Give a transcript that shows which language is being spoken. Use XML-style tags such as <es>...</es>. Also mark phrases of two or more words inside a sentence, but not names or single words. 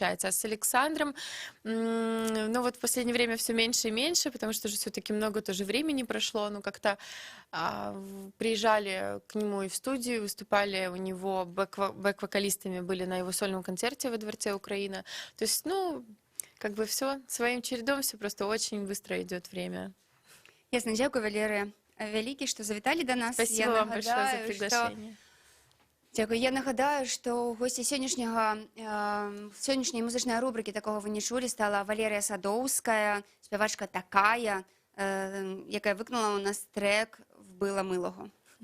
<ru>А с Александром, ну вот в последнее время все меньше и меньше, потому что уже все-таки много тоже времени прошло, ну как-то приезжали к нему и в студию, выступали у него бэк-вокалистами, были на его сольном концерте во Дворце Украина. То есть, ну, как бы все своим чередом, все просто очень быстро идет время. Ясно,</ru> <be>дзякуй, Валерыя вялікі, што завіталі да нас.</be> <ru>Спасибо вам большое за приглашение.</ru> <be>Дзякуй. Я нагадаю, што госці сённяшняй музычнай рубрыкі «Такого вы не чулі» стала Валерія Садоўская, спявачка такая, якая выканала у нас трек «Вбила милого».</be>